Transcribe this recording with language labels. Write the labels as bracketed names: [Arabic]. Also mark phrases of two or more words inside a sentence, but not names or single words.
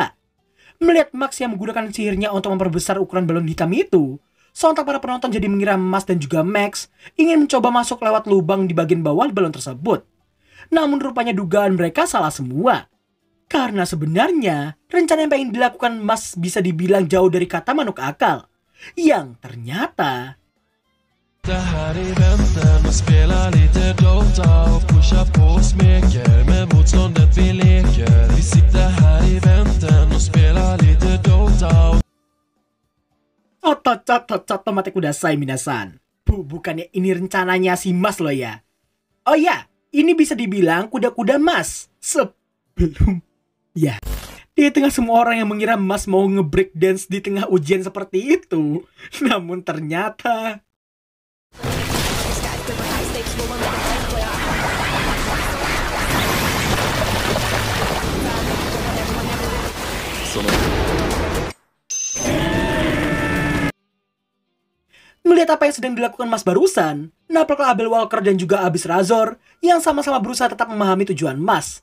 [Indonesian] Melihat Max yang menggunakan sihirnya untuk memperbesar ukuran balon hitam itu, sontak para penonton jadi mengira Mas dan juga Max ingin mencoba masuk lewat lubang di bagian bawah balon tersebut. Namun rupanya dugaan mereka salah semua. Karena sebenarnya, rencana yang pengen dilakukan Mas bisa dibilang jauh dari kata manuk akal. Yang ternyata [Swedish] Det här är väntan och spela lite Dota och pusha på och smeker med motståndet vi leker. Vi sitter här i väntan och spela lite Dota. [Japanese] Otomatis ください皆さん. [Indonesian] Bukannya ini rencananya si Mas loh ya. Oh ya, ini bisa dibilang kuda-kuda Mas. Sebelum ya, di tengah semua orang yang mengira Mas mau nge- [English] break dance [Indonesian] di tengah ujian seperti itu, namun ternyata melihat apa yang sedang dilakukan Mas barusan, nampaklah Abel Walker dan juga Abyss Razor yang sama-sama berusaha tetap memahami tujuan Mas.